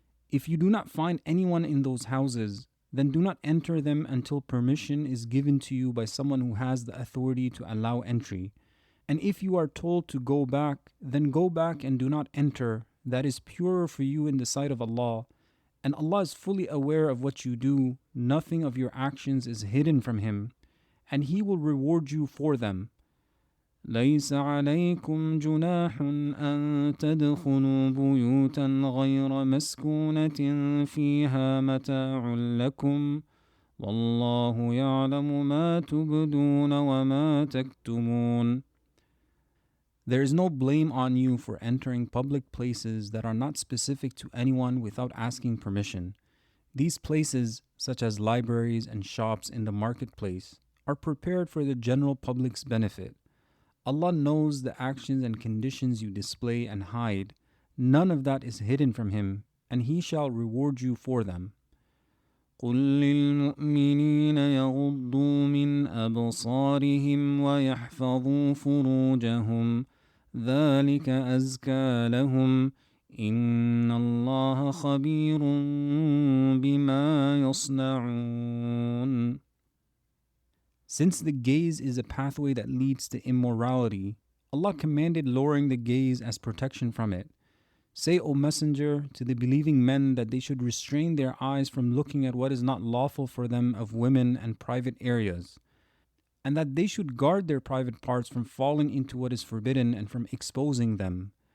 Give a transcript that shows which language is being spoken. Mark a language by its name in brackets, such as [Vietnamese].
[English] If you do not find anyone in those houses, then do not enter them until permission is given to you by someone who has the authority to allow entry. And if you are told to go back, then go back and do not enter. That is purer for you in the sight of Allah. And Allah is fully aware of what you do. Nothing of your actions is hidden from Him. And He will reward you for them. [Arabic] ليس عليكم جناح أن تدخلوا بيوتا غير مسكونة فيها متاع لكم والله يعلم ما تبدون وما تكتمون. [English] There is no blame on you for entering public places that are not specific to anyone without asking permission. These places, such as libraries and shops in the marketplace, are prepared for the general public's benefit. Allah knows the actions and conditions you display and hide. None of that is hidden from Him, and He shall reward you for them. [Arabic] قل للمؤمنين يغضوا من أبصارهم ويحفظوا فروجهم ذلك أزكى لهم إن الله خبير بما يصنعون. [English] Since the gaze is a pathway that leads to immorality, Allah commanded lowering the gaze as protection from it. Say, O Messenger, to the believing men that they should restrain their eyes from looking at what is not lawful for them of women and private areas, and that they should guard their private parts from falling into what is forbidden and from exposing them.